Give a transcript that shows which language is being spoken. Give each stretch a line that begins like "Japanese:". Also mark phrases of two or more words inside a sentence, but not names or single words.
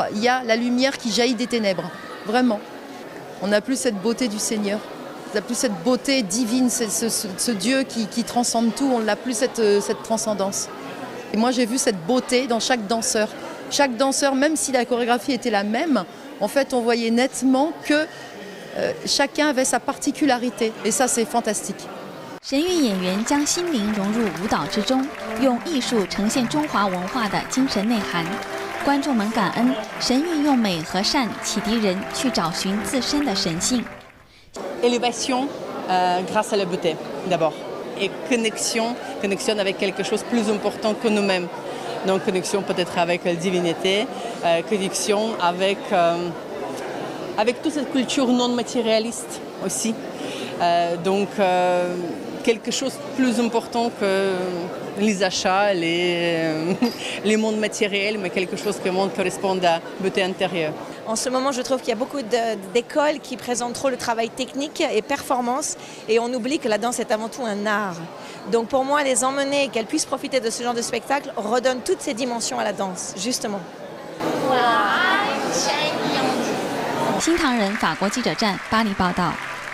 French: Il y a la lumière qui jaillit des ténèbres, vraiment. On n'a plus cette beauté du Seigneur, on n'a plus cette beauté divine, ce Dieu qui transcende tout, on n'a plus cette transcendance. Et moi j'ai vu cette beauté dans chaque danseur. Chaque danseur, même si la chorégraphie était la même, en fait on voyait nettement que chacun avait sa particularité. Et ça c'est fantastique.
Chinese: 神韵演员将心灵融入舞蹈之中，用艺术呈现中华文化的精神内涵。观众们感恩神韵用美和善启迪人去找寻自身的神性。
French: Élévation grâce à la beauté d'abord, et connexion avec quelque chose de plus important que nous-mêmes. Donc connexion peut-être avec la divinité, connexion avec toute cette culture non matérialiste aussi. Donc quelque chose de plus important que les achats, les mondes matériels, mais quelque chose qui correspond à la beauté intérieure. En ce moment, je trouve qu'il y a beaucoup d'écoles qui présentent trop le travail technique et performance, et on oublie que la danse est avant tout un art. Donc pour moi, les emmener, qu'elles puissent profiter de ce genre de spectacle, redonne toutes ces dimensions à la danse, justement.
Chinese: 新唐人法国记者站巴黎报道。